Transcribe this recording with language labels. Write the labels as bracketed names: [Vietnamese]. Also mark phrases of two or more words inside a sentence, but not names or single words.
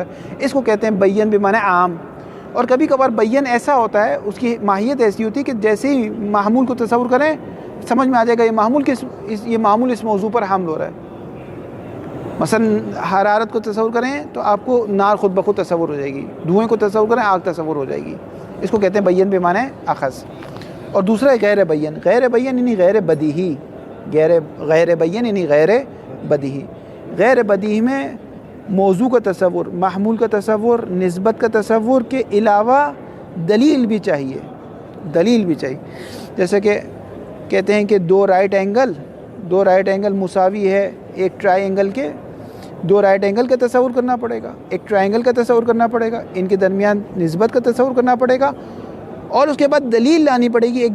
[Urdu] اس کو کہتے ہیں بین بمعنی عام. اور کبھی کبھار بین ایسا ہوتا ہے, اس کی ماہیت ایسی ہوتی ہے کہ جیسے ہی محمول کو تصور کریں سمجھ میں آ جائے گا یہ معمول اس موضوع پر حمل ہو رہا ہے. مثلا حرارت کو تصور کریں تو آپ کو نار خود بخود تصور ہو جائے گی, دھوئیں کو تصور کریں آگ تصور ہو جائے گی. اس کو کہتے ہیں بین بمعنی اخذ. اور دوسرا ہے غیر بین یعنی غیر بدیہی, غیر بین یعنی غیر بدیہی. غیر بدیہی میں موضوع کا تصور, محمول کا تصور, نسبت کا تصور کے علاوہ دلیل بھی چاہیے. جیسے کہ کہتے ہیں کہ 2 [English] right angle [Urdu] مساوی ہے ایک ٹرائی اینگل کے, 2 [English] right angle [Urdu] کا تصور کرنا پڑے گا, ایک ٹرائی اینگل کا تصور کرنا پڑے گا, ان کے درمیان نسبت کا تصور کرنا پڑے گا, اور اس کے بعد دلیل لانی پڑے گی.